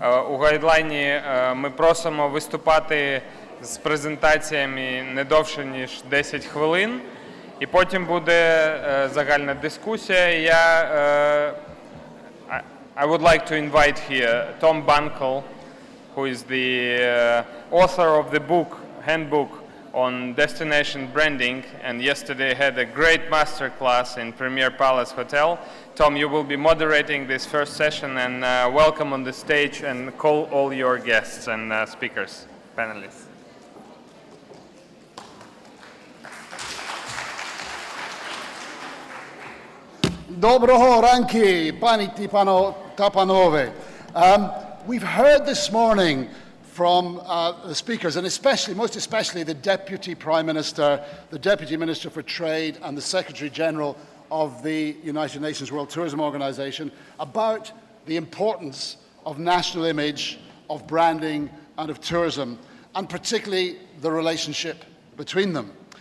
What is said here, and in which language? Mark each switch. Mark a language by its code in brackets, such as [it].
[uk] У гайдлайні ми просимо виступати з презентаціями не довше, ніж 10 хвилин. І потім буде загальна дискусія. [en] I would like to invite here Tom Bankel, who is the author of the handbook on destination branding, and yesterday had a great masterclass in Premier Palace Hotel. Tom, you will be moderating this first session, and welcome on the stage, and call all your guests and speakers, panelists. [uk] Доброго ранки, пані та панове. [en] We've heard this morning from the speakers, and most especially the Deputy Prime Minister, the Deputy Minister for Trade, and the Secretary General of the United Nations World Tourism Organization, about the importance of national image, of branding, and of tourism, and particularly the relationship between them.